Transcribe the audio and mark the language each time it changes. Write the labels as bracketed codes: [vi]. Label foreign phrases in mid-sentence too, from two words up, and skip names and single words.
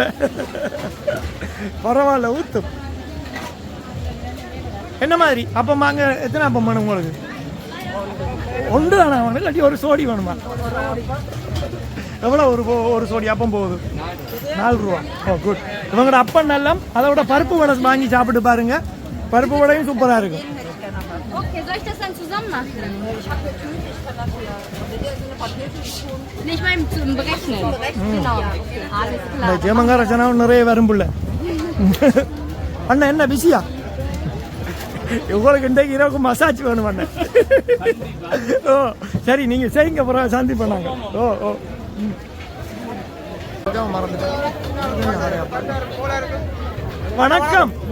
[ta] பரவாயில்ல ஊத்தும். என்ன மாதிரி அப்பம் வாங்க? எத்தனை அப்பம் வேணும் உங்களுக்கு? 1 தானே வேணும் இல்லாட்டி ஒரு சோடி வேணுமா? எவ்வளோ ஒரு சோடி அப்பம் போகுது? 4 ரூபா. [en] Oh good. [ta] இவங்களோட அப்பம் நல்லா. அதை விட பருப்பு வடை வாங்கி சாப்பிட்டு பாருங்க. பருப்பு வடையும் சூப்பராக இருக்கும். [de] Okay, soll ich das dann zusammen machen? Nicht mal zum Berechnen. Genau. Alles klar. [ta] ஜெர்மன்கார ஜனம் நிறைய வரும்புள்ள. அண்ணா என்ன பிஸியா? உங்களுக்கு இன்றைக்கு இரவுக்கு மசாஜ் வேணும் அண்ணன். ஓ சரி நீங்கள் செய்யுங்க. அப்புறம் சாந்தி பண்ணாங்க. ஓ ஓ வணக்கம்.